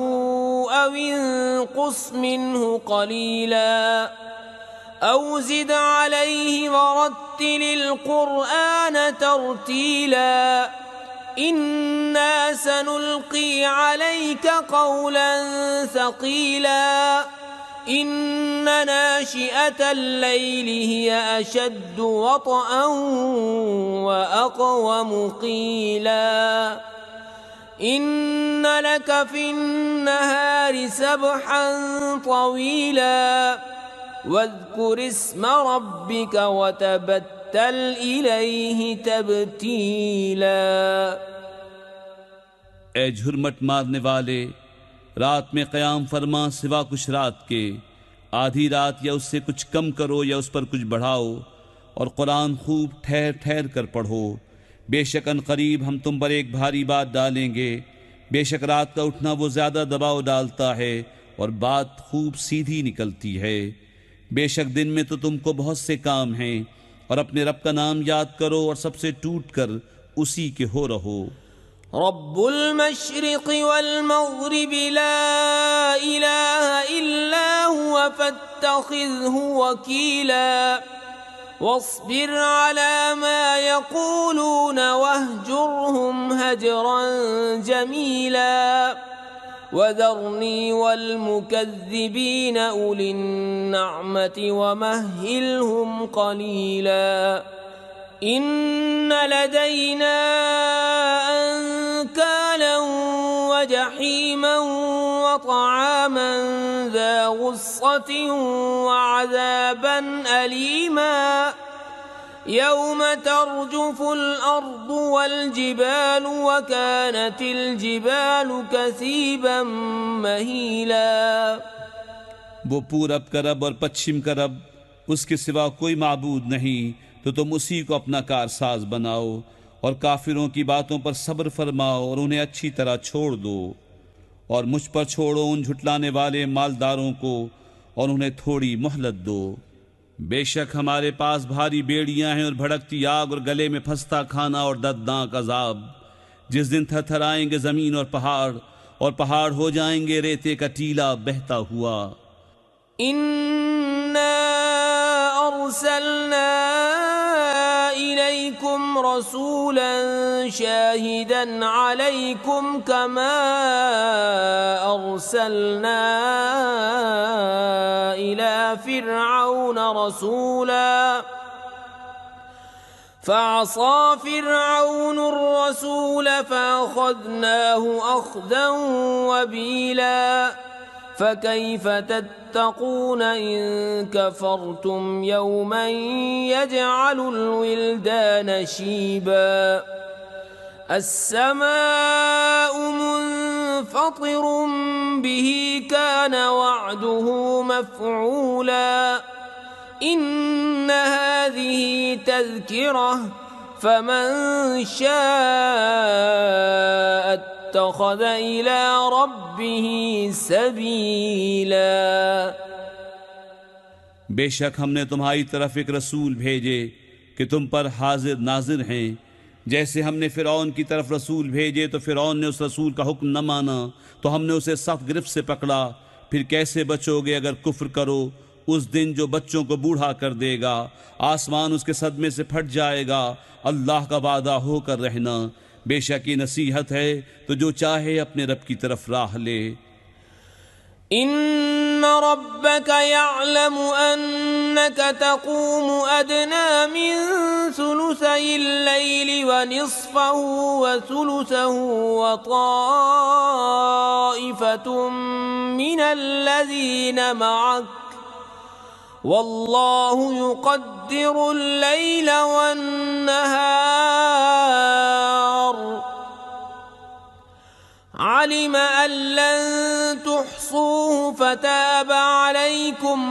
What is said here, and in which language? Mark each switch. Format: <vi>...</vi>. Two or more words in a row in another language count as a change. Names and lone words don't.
<ar>أو انقص منه قليلا أو زد عليه ورتل القرآن ترتيلا إنا سنلقي عليك قولا ثقيلا إن ناشئة الليل هي أشد وطئا وأقوم قيلا إن لك في النهار سبحا طويلا واذكر اسم ربك وتبتل إليه تبتيلا.</ar> <ur>اے جھرمٹ مارنے والے، رات میں قیام فرما سوا کچھ رات کے. آدھی رات یا اس سے کچھ کم کرو یا اس پر کچھ بڑھاؤ، اور قرآن خوب ٹھہر ٹھہر کر پڑھو. بے شک عنقریب ہم تم پر ایک بھاری بات ڈالیں گے. بے شک رات کا اٹھنا وہ زیادہ دباؤ ڈالتا ہے اور بات خوب سیدھی نکلتی ہے. بے شک دن میں تو تم کو بہت سے کام ہیں، اور اپنے رب کا نام یاد کرو اور سب سے ٹوٹ کر اسی کے ہو رہو.</ur> <ar>رب المشرق والمغرب لا إله إلا هو فاتخذه وكيلا واصبر على ما يقولون واهجرهم هجرا جميلا وذرني والمكذبين أولي النعمة ومهلهم قليلا إن لدينا أنكالا وجحيما وطعاما ذا غصة وعذابا أليما يوم ترجف الأرض والجبال وكانت الجبال كثيبا مهيلا.</ar> <ur>وہ پورب کا رب اور پچھم کا رب، اس کے سوا کوئی معبود نہیں، تو تم اسی کو اپنا کارساز بناؤ اور کافروں کی باتوں پر صبر فرماؤ اور انہیں اچھی طرح چھوڑ دو. اور مجھ پر چھوڑو ان جھٹلانے والے مالداروں کو اور انہیں تھوڑی مہلت دو. بے شک ہمارے پاس بھاری بیڑیاں ہیں اور بھڑکتی آگ اور گلے میں پھنستا کھانا اور دردناک عذاب، جس دن تھرتھرائیں گے زمین اور پہاڑ ہو جائیں گے ریتے کا ٹیلا بہتا ہوا.</ur> <ar>إنا أرسلنا إليكم رسولا شاهدا عليكم كما أرسلنا إلى فرعون رسولا فعصى فرعون الرسول فأخذناه أخذا وبيلا فكيف تتقون إن كفرتم يوما يجعل الولدان شيبا السماء منفطر به كان وعده مفعولا إن هذه تذكرة فمن شاء اتخذ إلى ربه سبيلا.</ar> <ur>بے شک ہم نے تمہاری طرف ایک رسول بھیجے کہ تم پر حاضر ناظر ہیں. جیسے ہم نے فرعون کی طرف رسول بھیجے تو فرعون نے اس رسول کا حکم نہ مانا، تو ہم نے اسے سخت گرفت سے پکڑا. پھر کیسے بچو گے اگر کفر کرو؟ اس دن جو بچوں کو بوڑھا کر دے گا، آسمان اس کے صدمے سے پھٹ جائے گا. اللہ کا وعدہ ہو کر رہنا۔ بے شک یہ نصیحت ہے تو جو چاہے اپنے رب کی طرف راہ لے.</ur> <ar>إن ربك يعلم أنك تقوم أدنى من ثلثي الليل ونصفه وثلثه وطائفة من الذين معك والله يقدر الليل وال نهار علم أن لن تحصوه فتاب عليكم</ar>